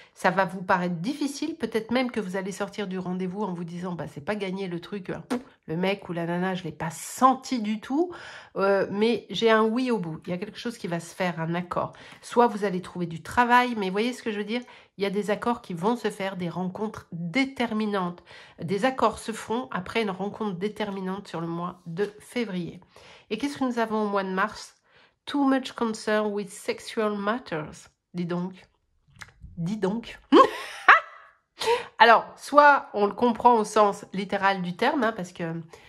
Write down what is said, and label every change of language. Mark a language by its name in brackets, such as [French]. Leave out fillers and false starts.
[French] Ça va vous paraître difficile, peut-être même que vous allez sortir du rendez-vous en vous disant bah, c'est pas gagné le truc, le mec ou la nana, je ne l'ai pas senti du tout, mais j'ai un oui au bout. Il y a quelque chose qui va se faire, un accord. Soit vous allez trouver du travail, mais voyez ce que je veux dire? Il y a des accords qui vont se faire, des rencontres déterminantes. Des accords se font après une rencontre déterminante sur le mois de février. Et qu'est-ce que nous avons au mois de mars? [English] Too much concern with sexual matters. [French] Dis donc. Dis donc. Alors, soit on le comprend au sens littéral du terme, hein, parce que...